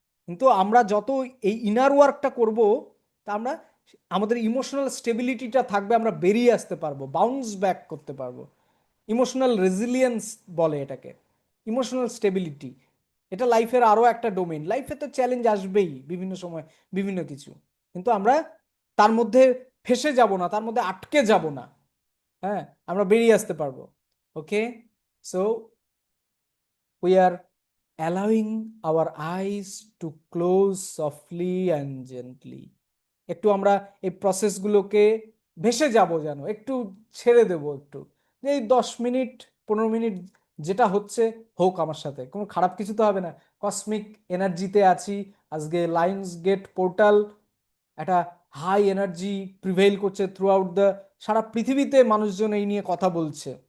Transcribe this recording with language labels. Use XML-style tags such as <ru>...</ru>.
<bn>কিন্তু আমরা যত এই ইনার ওয়ার্কটা করব, তা আমরা আমাদের ইমোশনাল স্টেবিলিটিটা থাকবে, আমরা বেরিয়ে আসতে পারবো, বাউন্স ব্যাক করতে পারবো। ইমোশনাল রেজিলিয়েন্স বলে এটাকে, ইমোশনাল স্টেবিলিটি। এটা লাইফের আরও একটা ডোমেইন। লাইফে তো চ্যালেঞ্জ আসবেই বিভিন্ন সময়, বিভিন্ন কিছু, কিন্তু আমরা তার মধ্যে ফেসে যাব না, তার মধ্যে আটকে যাব না। হ্যাঁ, আমরা বেরিয়ে আসতে পারবো।</bn> <en>Okay, so we are allowing our eyes to close softly and gently।</en> <bn>একটু আমরা এই প্রসেসগুলোকে ভেসে যাব, যেন একটু ছেড়ে দেব, একটু যে এই 10 মিনিট 15 মিনিট যেটা হচ্ছে হোক, আমার সাথে কোনো খারাপ কিছু তো হবে না। কসমিক এনার্জিতে আছি আজকে, লায়ন্স গেট পোর্টাল একটা হাই এনার্জি প্রিভেইল করছে থ্রু আউট দ্য সারা পৃথিবীতে, মানুষজন এই নিয়ে কথা বলছে।</bn>